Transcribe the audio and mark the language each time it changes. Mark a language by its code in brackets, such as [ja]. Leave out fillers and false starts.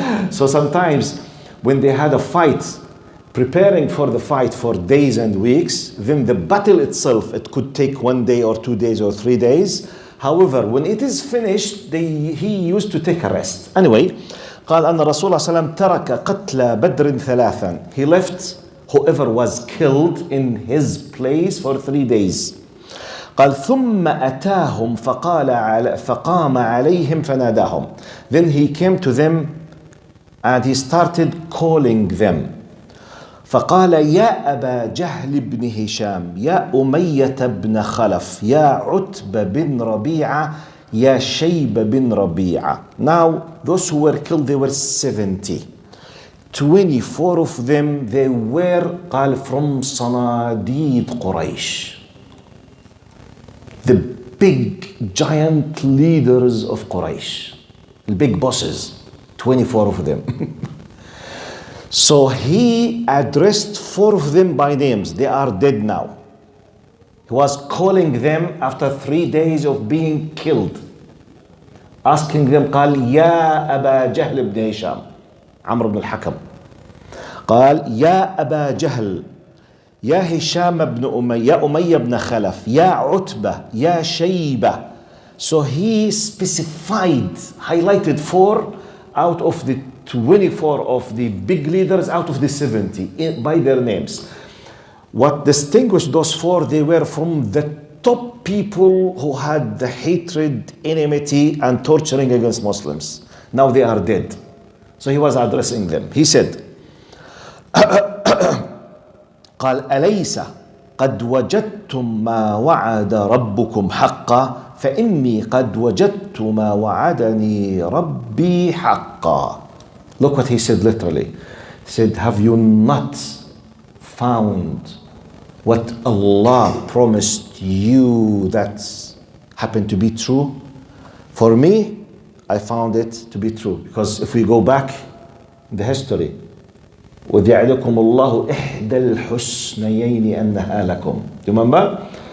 [en] So sometimes when they had a fight, preparing for the fight for days and weeks, then the battle itself, it could take 1 day or 2 days or 3 days. However, when it is finished, he used to take a rest. Anyway, [ar] قال أن رسول الله صلى الله عليه وسلم ترك قتل بدر ثلاثا. [en] He left whoever was killed in his place for 3 days. [ar] قال ثم أتاهم فقام عليهم فناداهم. [en] Then he came to them and he started calling them. [ar] فقال يا أبا جهل بن هشام يا أمية بن خلف يا عتبة بن ربيعة يا شيب بن ربيعة. [en] Now those who were killed, they were 70. 24 of them, they were [ar] قال [en] from [ar] صناديد قريش, [en] the big giant leaders of Quraysh, the big bosses, 24 of them. So he addressed 4 of them by names. They are dead now. He was calling them after 3 days of being killed, asking them, [ar] قال يا أبا جهل بن هشام, عمرو بن الحكم, قال يا أبا جهل يا هشام بن أمية يا أمية بن خلف يا عتبة يا شيبة. [en] So he specified, highlighted 4 out of the 24 of the big leaders out of the 70 by their names. What distinguished those 4, they were from the top people who had the hatred, enmity, and torturing against Muslims. Now they are dead. So he was addressing them. He said, [ar] قال أليس قد وجدتم ما وعد ربكم حقا فإني قد وجدت ما وعدني ربي حقا. [en] Look what he said literally. He said, have you not found what Allah promised you that happened to be true? For me, I found it to be true. Because if we go back in the history, [ar] وَذْ يَعِدُكُمُ اللَّهُ إِحْدَى الْحُسْنَيَيْنِ أَنَّهَا لَكُمْ. [en] Remember?